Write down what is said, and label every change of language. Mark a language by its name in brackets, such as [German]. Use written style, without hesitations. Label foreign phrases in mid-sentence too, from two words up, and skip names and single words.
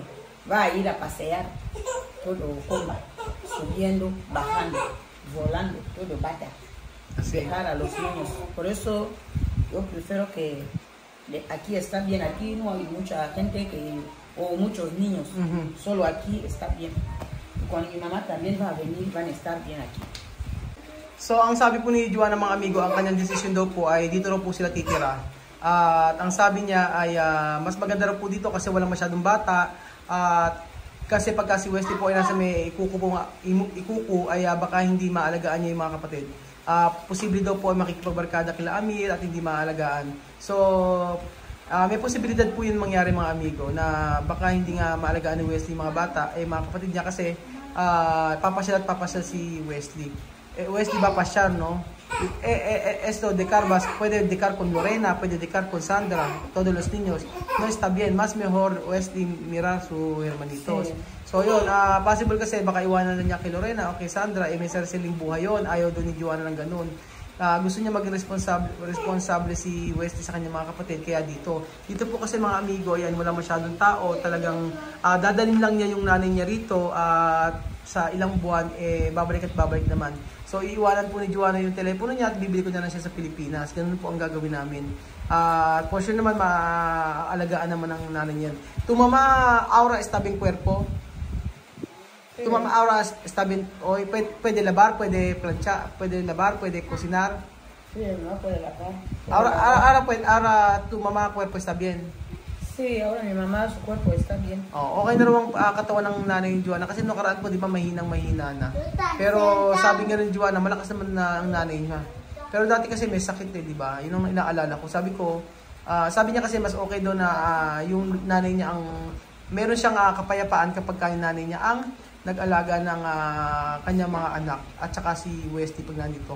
[Spanish] Va a ir a pasear, todo comba, subiendo, bajando, volando, todo vaya. Así. Dejar a los niños. Por eso yo prefiero que aquí está bien, aquí no hay mucha gente o muchos niños, Ujú. solo aquí está bien. Y cuando mi mamá también va a venir, van a estar bien aquí. [Filipino] So, ang sabi po ni Joanna mga amigo, ang kanyang desisyon daw po ay dito raw po sila titira. At ang sabi niya ay mas maganda raw po dito kasi walang masyadong bata. At kasi pagka si Wesley po ay nasa may ikuko ay baka hindi maalagaan niya yung mga kapatid. Posible daw po ay makikipagbarkada kila Amir at hindi maalagaan. So, may posibilidad po yun mangyari mga amigo na baka hindi nga maalagaan ni Wesley mga bata ay mga kapatid niya kasi papasyal at papasyal si Wesley. [Spanish] Wesley va a pasar, ¿no? Esto de Carvas puede dejar con Lorena, puede dejar con Sandra, todos los niños. No está bien, más mejor Wesley mirar sus hermanitos. Sí. [Filipino] So yun, possible kasi baka iwanan na niya kay Lorena o kay Sandra, may sariling buhay yun, ayaw doon ni Joanna ng ganun. gusto niya maging responsable si Wesley sa kanyang mga kapatid, kaya dito po kasi mga amigo, ayan, wala masyadong tao, talagang dadalhin lang niya yung nanay niya rito at sa ilang buwan babalik naman. So iiwanan po ni Joanna yung telepono niya at bibili ko na lang siya sa Pilipinas. Ganun po ang gagawin namin. [English] For sure [Filipino] naman maaalagaan naman ng nanay niya. [Spanish] Tu mamá ahora está bien cuerpo. Tu mamá ahora está bien, hoy pwede labar, pwede plancha, pwede labar, pwede cocinar. Sí, no puede lavar. Ahora tu mamá cuerpo está bien. Sí, ahora mi mamá, su cuerpo está bien. [Filipino] Oh, okay na raw ang katawan ng nanay ni Joanna kasi nung nakaraan po, di ba, mahina na. Pero sabi nga rin Joanna, malakas naman na ang nanay niya. Pero dati kasi may sakit di ba? Yun ang inaalala ko. Sabi niya kasi mas okay daw na yung nanay niya ang meron siyang kapayapaan kapag yung nanay niya ang nag-alaga ng kanyang mga anak at saka si Westy pag nandito.